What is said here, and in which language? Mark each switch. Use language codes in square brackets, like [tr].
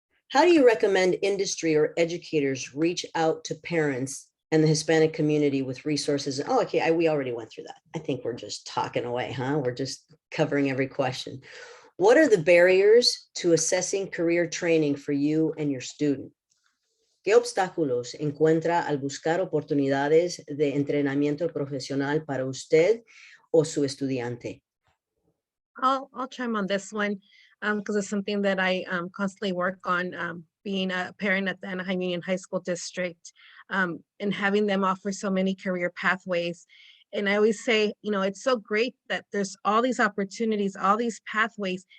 [en] How do you recommend industry or educators reach out to parents and the Hispanic community with resources? Oh, okay, we already went through that. I think we're just talking away, huh? We're just covering every question. What are the barriers to assessing career training for you and your student? [es] ¿Qué obstáculos encuentra al buscar oportunidades de entrenamiento profesional para usted o su estudiante? [en] I'll chime on this one because it's something that I constantly work on, being a parent at the Anaheim Union High School District, and having them offer so many career pathways. And I always say, you know, it's so great that there's all these opportunities, all these pathways.